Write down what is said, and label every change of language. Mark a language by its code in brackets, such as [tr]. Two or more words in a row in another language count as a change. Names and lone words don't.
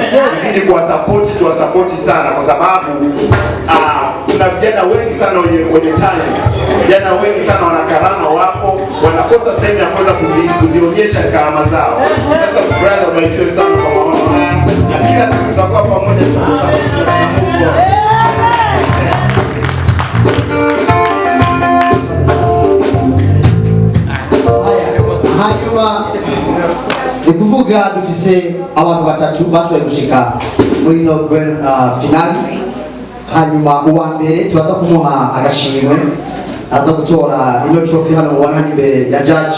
[sw] Tuzidi kwa support, tuwasupporti sana kwa sababu tuna vijana wengi sana wenye talent. Vijana wengi sana wana karama wapo, wanakosa sehemu ya kuweza kuzionyesha karama zao. Sasa brother ubarikiwe sana kwa maono haya. Na kila siku tutakuwa pamoja tunakusupport na Mungu. [rn] Hanyuma nikuvuga dufise abantu batatu bashoboye gushika muri no [en] grand finale. [rn] Hanyuma uwa mbere tubaza kumuha agashimwe aza gutora ino trophy hano mubona hano imbere ya judge.